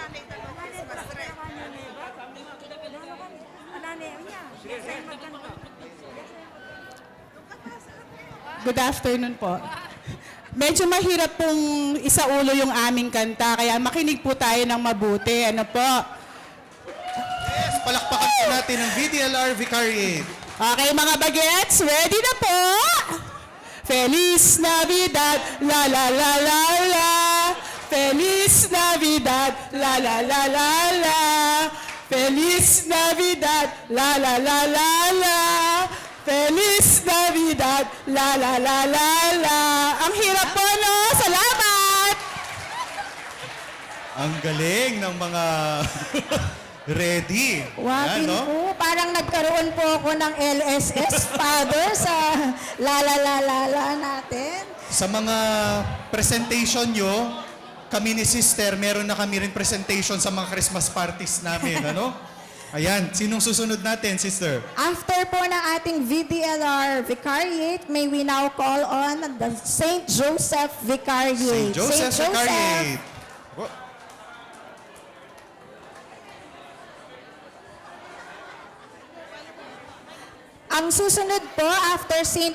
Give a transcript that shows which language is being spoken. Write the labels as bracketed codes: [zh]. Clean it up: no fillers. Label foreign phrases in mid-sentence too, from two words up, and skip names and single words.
[en] Good afternoon po. [tl] Medyo mahirap pong isaulo yung aming kanta, kaya makinig po tayo ng mabuti. Ano po? Yes, palakpakan po natin ang VDLR Vicariate. Okay mga bagets, ready na po? [es] Feliz Navidad, la la la la la. Feliz Navidad, la la la la la. Feliz Navidad, la la la la la. Feliz Navidad, la la la la la. [tl] Ang hirap po, no? Salamat! Ang galing ng mga ready. Wapin Yan, no? po, parang nagkaroon po ako ng LSS, Father, sa la natin. Sa mga presentation nyo, kami ni Sister, meron na kami rin presentation sa mga [en] Christmas parties [tl] namin, ano? Ayan, sinong susunod natin, Sister? [en] After [tl] po ng ating [en] VDLR Vicariate, may we now call on the St. Joseph Vicariate. St. Joseph Vicariate. Oh. [tl] Ang susunod po, after St.